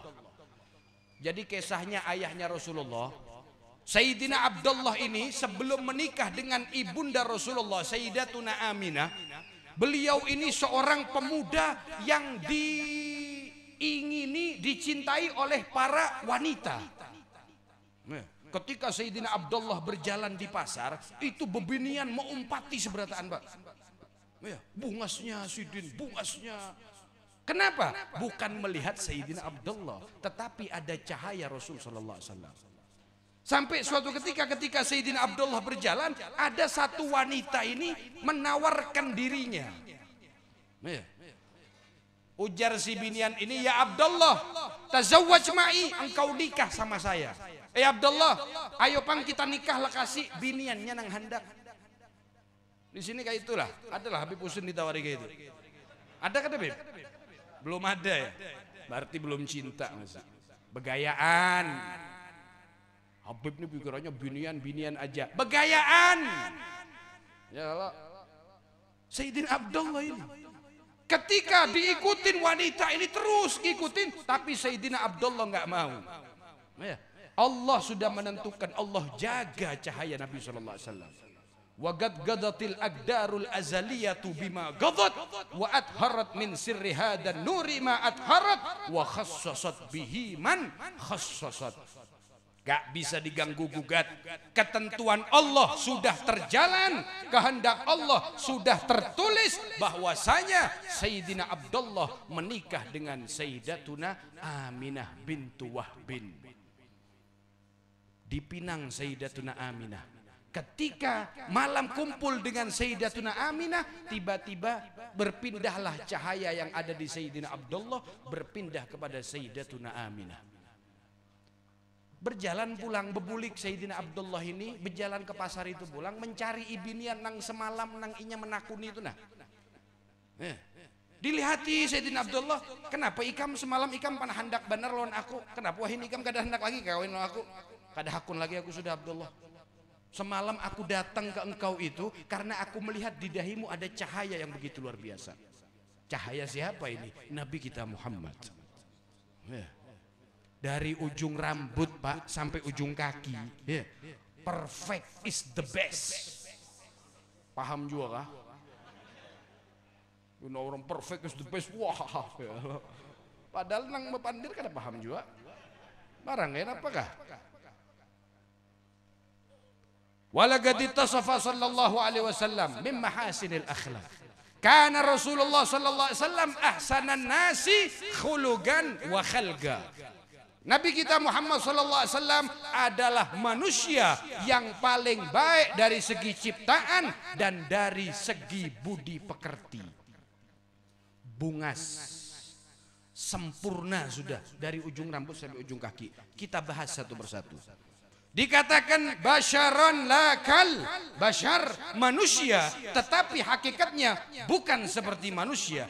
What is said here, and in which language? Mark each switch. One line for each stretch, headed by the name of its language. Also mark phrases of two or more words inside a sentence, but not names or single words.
Indonesian: Jadi kisahnya ayahnya Rasulullah, Sayyidina Abdullah ini sebelum menikah dengan ibunda Rasulullah Sayyidatuna Aminah, beliau ini seorang pemuda yang diingini, dicintai oleh para wanita. Ketika Sayyidina Abdullah berjalan di pasar, itu bebinian mengumpati seberataan, Pak. Bungasnya Sidin, bungasnya. Kenapa? Bukan melihat Sayyidina Abdullah, tetapi ada cahaya Rasul
Arabic: صلى الله عليه وسلم.
Indonesian: Sampai suatu ketika Sayyidina Abdullah berjalan, ada satu wanita ini menawarkan dirinya. Ujar si binian ini,
Arabic: يا عبد الله، تزوج معي,
Indonesian: engkau nikah sama saya. Abdullah, ayo pang kita nikah lah, kasih biniannya nang hendak. Di sini kayak itulah, adalah Habib Husin ditawari kayak itu. Ada kan Habib? Belum ada ya? Berarti belum cinta masa. Begayaan. Habib ini pikirannya binian aja. Begayaan. Ya Allah. Sayyidina Abdullah ini. Ketika diikutin wanita ini terus ikutin, tapi Sayyidina Abdullah nggak mau. Allah sudah menentukan, Allah jaga cahaya Nabi
Arabic: صلى الله عليه وسلم. وقد قضت الأقدار الأزلية بما قضت وأثرت من سر هذا النور ما أثرت وخصصت به من خصصت.
Indonesian: Gak bisa diganggu gugat. Ketentuan Allah sudah terjalan, kehendak Allah sudah tertulis bahwasanya Sayyidina Abdullah menikah dengan Sayyidatuna Aminah bintu Wahbin. Dipinang Sayyidatuna Aminah. Ketika malam kumpul dengan Sayyidatuna Aminah, tiba-tiba berpindahlah cahaya yang ada di Sayyidina Abdullah berpindah kepada Sayyidatuna Aminah.
Banjar: Berjalan pulang bebulik Sayyidina Abdullah ini, berjalan ke pasar itu pulang mencari ibinian nang semalam nang inya menakuni itu nah. Dilihati Sayyidina Abdullah, kenapa ikam semalam ikam panah hendak benar lawan aku, kenapa wahin ikam kada hendak lagi kawin lawan aku, kada hakun lagi aku sudah Abdullah.
Indonesian: Semalam aku datang ke engkau itu karena aku melihat di dahimu ada cahaya yang begitu luar biasa. Cahaya siapa ini? Nabi kita Muhammad. Dari ujung rambut Pak sampai ujung kaki,
English: perfect is the best.
Indonesian: Paham juga kah? Orang
English: perfect is the best.
Banjar: Wah, padahal nang mepandir kada paham juga. Barang apakah?
Arabic: ولقد اتصف صلى الله عليه وسلم من محاسن الأخلاق. كان رسول الله صلى الله عليه وسلم أحسن الناس خلقا وخلقا.
Indonesian: Nabi kita Muhammad
Arabic: صلى الله عليه وسلم
Indonesian: adalah manusia yang paling baik dari segi ciptaan dan dari segi budi pekerti. Bungas, sempurna sudah dari ujung rambut sampai ujung kaki. Kita bahas satu persatu. Dikatakan
Arabic: بشرا لكال,
Indonesian: basyar manusia, tetapi hakikatnya bukan seperti manusia.